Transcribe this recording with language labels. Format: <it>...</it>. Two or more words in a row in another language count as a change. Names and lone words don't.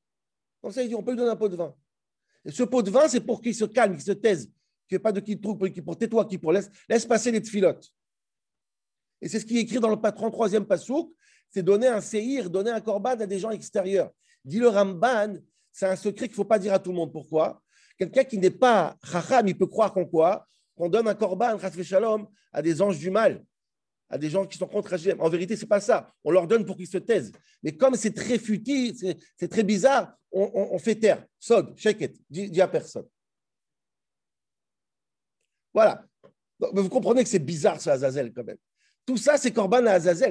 <fr>Comme ça, il dit on peut lui donner un pot de vin. Et ce pot de vin, c'est pour qu'il se calme, qu'il se taise, qu'il n'y ait pas de qui trouve, pour tais-toi, qui pour laisse passer les tfilotes. Et c'est ce qui est écrit dans le 33e pasouk, c'est donner un séhir, donner un korban à des gens extérieurs. Dit le Ramban, c'est un secret qu'il ne faut pas dire à tout le monde. Pourquoi? Quelqu'un qui n'est pas chacham, il peut croire qu'on quoi? Qu'on donne un korban,</fr> <he>חס ושלום,</he> <fr>à des anges du mal, à des gens qui sont contre Hachem. En vérité, ce n'est pas ça. On leur donne pour qu'ils se taisent. Mais comme c'est très futile, c'est très bizarre, on fait taire.</fr> <he>סוד, שקט,</he> <fr>dis à personne. Voilà. Donc, mais vous comprenez que c'est bizarre ce Azazel quand même. Tout ça, c'est korban à Azazel.</fr>